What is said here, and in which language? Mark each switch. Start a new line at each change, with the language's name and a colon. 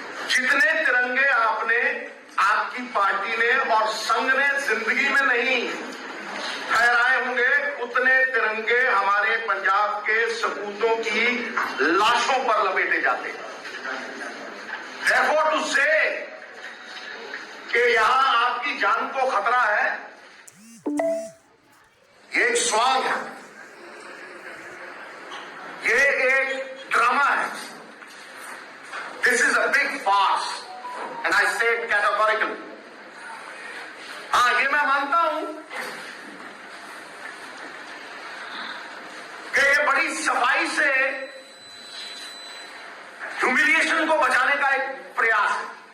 Hindi: जितने तिरंगे आपने, आपकी पार्टी ने और संघ ने जिंदगी में नहीं फहराए होंगे, उतने तिरंगे हमारे पंजाब के सपूतों की लाशों पर लपेटे जाते।
English: Therefore to say
Hindi: कि यहां आपकी जान को खतरा है, ये एक स्वांग है, ये एक ड्रामा है।
English: This is a big farce and I say it categorically.
Hindi: हाँ, ये मैं मानता हूं कि ये बड़ी सफाई से ह्यूमिलिएशन को बचाने का एक प्रयास है,